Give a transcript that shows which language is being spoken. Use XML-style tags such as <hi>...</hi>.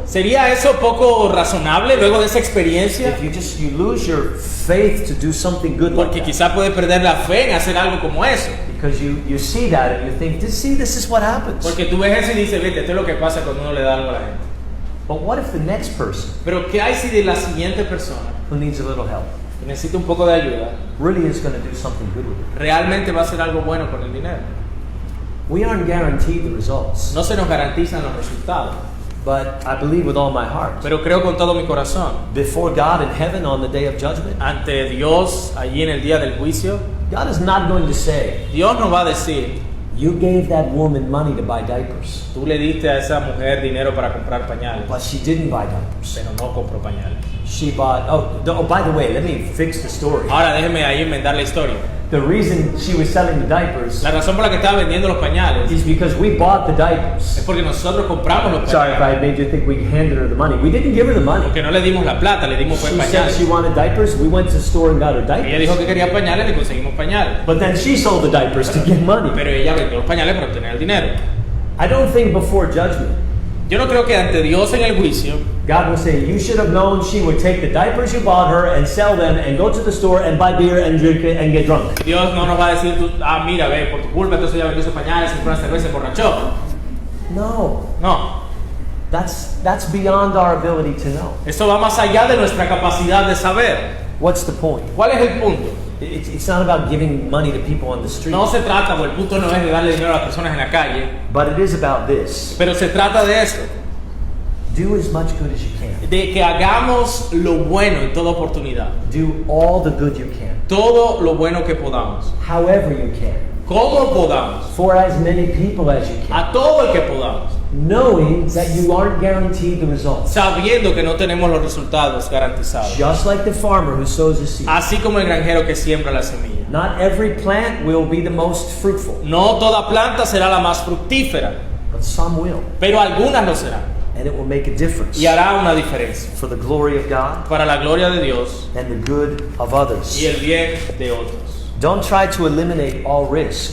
<es>¿Sería eso poco razonable luego de esa experiencia?</es> <en>If you lose your faith to do something good like</en> <es>Porque</es> <en>that,</en> <es>quizá puedes perder la fe en hacer algo como eso.</es> <en>because you see that and you think, this is what happens.</en> <es>Porque tú ves eso y dices, vete, esto es lo que pasa cuando uno le da algo a la gente.</es> <en>But what if the next person</en> <es>Pero ¿qué hay si de la siguiente persona</es> <en>who needs a little help</en> <es>que necesita un poco de ayuda</es> <en>really is going to do something good with it?</en> <es>realmente va a hacer algo bueno con el dinero?</es> <en>We aren't guaranteed the results,</en> <es>No se nos garantizan los resultados,</es> <en>but I believe with all my heart,</en> <es>pero creo con todo mi corazón,</es> <en>before God in heaven on the day of judgment,</en> <es>ante Dios allí en el día del juicio,</es> <en>God is not going to say,</en> <es>Dios nos va a decir,</es> <en>you gave that woman money to buy diapers,</en> <es>tú le diste a esa mujer dinero para comprar pañales,</es> <en>but she didn't buy diapers.</en> <es>pero no compró pañales.</es> <en>She bought, by the way, let me fix the story.</en> <es>Ahora déjeme ahí inventar la historia.</es> <en>the reason she was selling the diapers</en> <es>La razón por la que estaba vendiendo los pañales</es> <en>is because we bought the</en> <es>es</es> <en>diapers.</en> <es>porque nosotros compramos los</es> <en>Sorry if</en> <es>pañales.</es> <en>I made you think we handed her the money. We didn't give her the money.</en> <es>Porque no le dimos la plata, le dimos</es> <en>She said</en> <es>pañales.</es> <en>she wanted diapers. We went to the store and got her</en> <es>Ella dijo que</es> <en>diapers.</en> <es>quería pañales, le conseguimos pañales.</es> <en>But then she sold the diapers to get money.</en> <es>Pero ella vendió los pañales para obtener el dinero.</es> <en>I don't think before judgment,</en> <es>Yo no creo que ante Dios en el juicio</es> <en>God will say, you should have known she would take the diapers you bought her and sell them and go to the store and buy beer and drink it and get drunk.</en> <es>Dios no nos va a decir, mira, ve, por tu culpa entonces ella vendió esos pañales, se compró una cerveza y se emborrachó.</es> <en>No,</en> <es>No,</es> <en>that's beyond our ability to know.</en> <es>eso va más allá de nuestra capacidad de saber.</es> <en>What's the point?</en> <es>¿Cuál es el punto?</es> <en>It's not about giving money to people on the street,</en> <es>No se trata, o el punto no es de darle dinero a las personas en la calle,</es> <en>but it is about this.</en> <es>pero se trata de esto,</es> <en>Do as much good as you can.</en> <es>de que hagamos lo bueno en toda oportunidad,</es> <en>Do all the good you can,</en> <es>todo lo bueno que podamos,</es> <en>however you can,</en> <es>como podamos,</es> <en>for as many people as you can,</en> <es>a todo el que podamos,</es> <en>knowing that you aren't guaranteed the results.</en> <es>sabiendo que no tenemos los resultados garantizados.</es> <en>Just like the farmer who sows the seed.</en> <es>Así como el granjero que siembra la semilla.</es> <en>Not every plant will be the most fruitful,</en> <es>No toda planta será la más fructífera,</es> <en>but some will.</en> <es>pero algunas lo serán.</es> <en>And it will make a difference</en> <es>Y hará una diferencia</es> <en>for the glory of God</en> <es>para la gloria de Dios</es> <en>and the good of others.</en> <es>y el bien de otros.</es> <en>Don't try to eliminate all risk,</en>